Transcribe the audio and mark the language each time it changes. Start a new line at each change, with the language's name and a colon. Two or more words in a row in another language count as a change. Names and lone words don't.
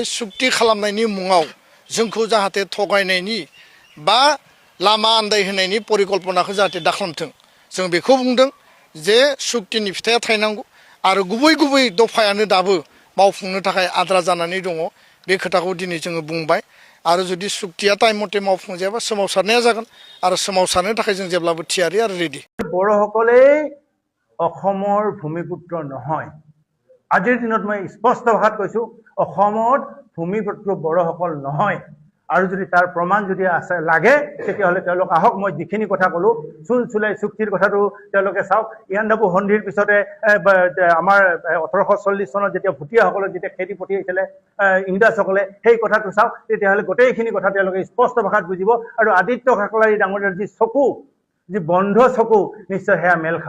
Bodo: सुक्ति खालामनायनि मुङाव जोंखौ जाहाथे थगायनायनि बा लामा आन्दायहोनायनि परिकल्पनाखौ जाहाथे दाखालामथों जों बेखौ बुंदों जे सुक्तिनि फिथाइया थायनांगौ आरो गुबै दफायानो दाबो मावफुंनो थाखाय आद्रा जानानै दङ बे खोथाखौ दिनै जोङो बुंबाय आरो जुदि सुक्तिया टाइम मथे मावफुंजायाबा सोमावसारनाया जागोन आरो सोमावसारनो थाखाय जों जेब्लाबो थियारि आरो रेडि
Assamese: बर'সকলে অসমৰ ভূমিপুত্ৰ নহয় আজিৰ দিনত মই স্পষ্ট ভাষাত কৈছো অসমত ভূমিপুত্ৰ বড়সকল নহয় আৰু যদি তাৰ প্ৰমাণ যদি আছে লাগে তেতিয়াহ'লে তেওঁলোক আহক মই যিখিনি কথা ক'লো চুলচুলাই চুক্তিৰ কথাটো তেওঁলোকে চাওক ইয়াণ্ডাবু সন্ধিৰ পিছতে আমাৰ 1840 চনত যেতিয়া ভুটীয়াসকলক যেতিয়া খেদি পঠিয়াইছিলে ইংৰাজসকলে সেই কথাটো চাওক তেতিয়াহ'লে গোটেইখিনি কথা তেওঁলোকে স্পষ্ট ভাষাত বুজিব আৰু আদিত্য কাকলাৰী ডাঙৰীয়াৰ যি চকু যি বন্ধ চকু নিশ্চয় সেয়া মেল